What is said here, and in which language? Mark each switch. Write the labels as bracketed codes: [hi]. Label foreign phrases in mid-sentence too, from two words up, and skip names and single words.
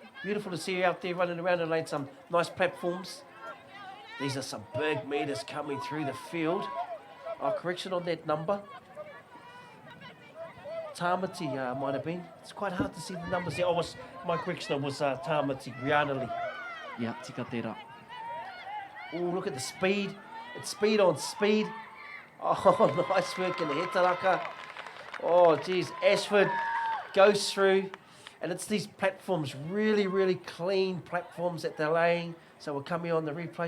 [en] Beautiful to see her out there running around and laying some nice platforms. These are some big meters coming through the field. Correction on that number. Tamati might have been. It's quite hard to see the numbers there. My correction was Tamati Rianali. [mi] Yeah, tika tera. [en] Oh, look at the speed. It's speed on speed. Oh, nice work in the hetaraka. Oh, geez. Ashford goes through. And it's these platforms, really, really clean platforms that they're laying. So we'll come here on the replay.